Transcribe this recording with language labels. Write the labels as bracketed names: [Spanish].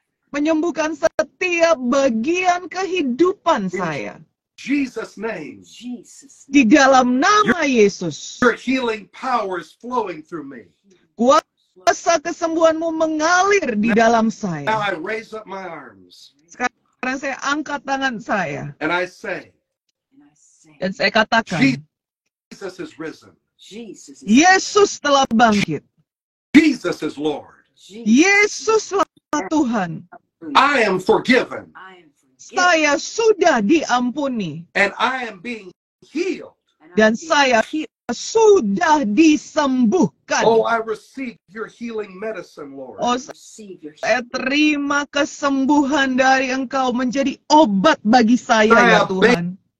[Indonesian] Menyembuhkan setiap bagian kehidupan saya. [English] Jesus' name. [Indonesian] Di dalam nama Yesus. [English] Your healing power is flowing through me. [Indonesian] Kuasa kesembuhan-Mu mengalir di dalam saya. [English] I raise up my arms [Indonesian] Sekarang saya angkat tangan saya. [English] and I say, [Indonesian] Dan saya katakan, [English] Jesus is risen. [Indonesian] Yesus telah bangkit. [English] Jesus is Lord. [Indonesian] Yesuslah Tuhan. [English] I am forgiven [Indonesian] Saya sudah diampuni. [English] and I am being healed. [Indonesian] Dan saya sudah disembuhkan. [English] Oh, I receive your healing medicine, Lord. [Indonesian] Oh, saya terima kesembuhan dari Engkau menjadi obat bagi saya ya Tuhan.